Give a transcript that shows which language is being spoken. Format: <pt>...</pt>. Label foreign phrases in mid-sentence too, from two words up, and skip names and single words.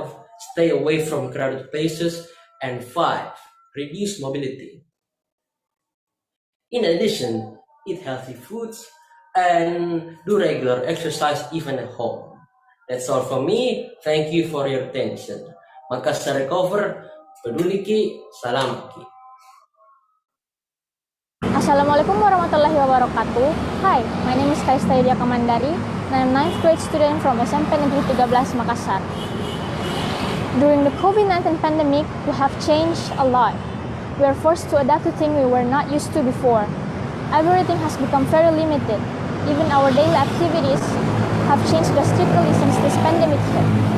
<en>Stay away from crowded places, and 5. Reduce mobility. In addition, eat healthy foods and do regular exercise even at home. That's all from me. Thank you for your attention.</en> <mak>Makassar Recover, peduli ki, salam ki.</mak> <ar>السلام عليكم ورحمة الله وبركاته.</ar> <en>Hi, my name is Kaistadia Kamandari and I'm 9th grade student from SMP Negeri 13 Makassar. During the COVID-19 pandemic, we have changed a lot. We are forced to adapt to things we were not used to before. Everything has become very limited. Even our daily activities have changed drastically since this pandemic hit.</en>